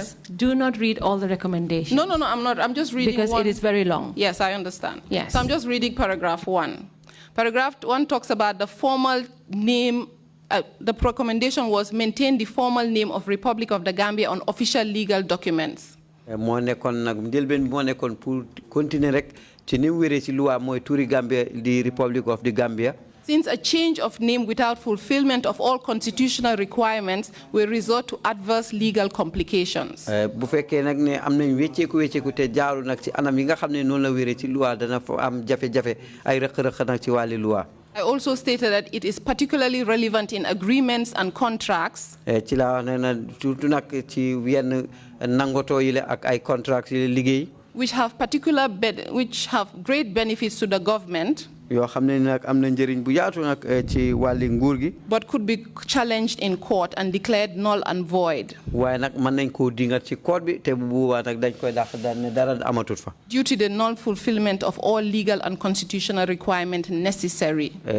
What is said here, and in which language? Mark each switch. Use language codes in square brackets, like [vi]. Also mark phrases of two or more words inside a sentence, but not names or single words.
[en] Do not read all the recommendations. No, I'm not. I'm just reading because one. It is very long. Yes, I understand. Yes. So I'm just reading paragraph 1. Paragraph 1 talks about the formal name. The recommendation was maintain the formal name of Republic of the Gambia on official legal documents. [fr] Pour continuer [wo] rek ci ni wéré ci loi moy touri Gambia di Republic of the Gambia. [en] Since a change of name without fulfillment of all constitutional requirements will resort to adverse legal complications. [wo] Bu fekkee nag ne am nañ wécceeku te jaaru nag ci anam yi nga xam ne noonu la wéré ci loi dana fa am jafe-jafe ay rëq-rëq nag ci wàlli loi. [en] I also stated that it is particularly relevant in agreements and contracts. [wo] Ci la wax ne na surtout nag ci yenn nangoto yi la ak ay contracts yi liggéey. [en] Which have great benefits to the government. But could be challenged in court and declared null and void. Due to the non-fulfillment of all legal and constitutional requirements necessary.